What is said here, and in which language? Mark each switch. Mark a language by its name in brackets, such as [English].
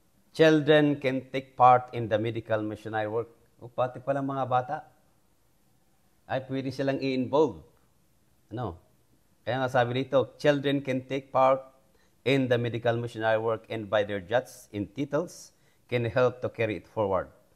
[English] Children can take part in the medical missionary work. [Filipino] Pati pala mga bata ay pwede silang i-involve. Ano? Kaya nga sabi dito, [English] children can take part in the medical missionary work and by their judges in titles can help to carry it forward.